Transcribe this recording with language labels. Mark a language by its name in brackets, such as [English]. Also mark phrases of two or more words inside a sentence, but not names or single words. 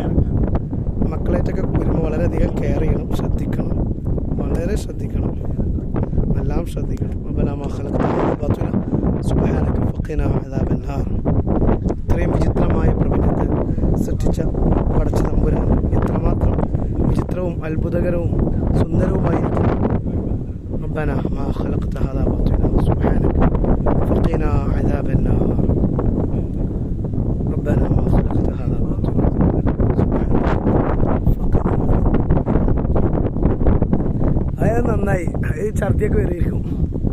[Malayalam] മക്കളായിട്ടൊക്കെ വരുമ്പോൾ വളരെയധികം കെയർ ചെയ്യണം, ശ്രദ്ധിക്കണം, വളരെ ശ്രദ്ധിക്കണം, എല്ലാം ശ്രദ്ധിക്കണം. ഇത്രയും വിചിത്രമായ പ്രപഞ്ചത്തെ സൃഷ്ടിച്ച പടച്ച തമ്പുരാൻ എത്രമാത്രം വിചിത്രവും അത്ഭുതകരവും സുന്ദരവുമായിരിക്കും. [Arabic] ربنا ما خلقت هذا باطلا سبحانك فقنا عذاب النار. ربنا ما خلقت هذا باطلا سبحانك فقنا. [Malayalam] അത് നന്നായി, ഈ ഛർദിയൊക്കെ വരികയും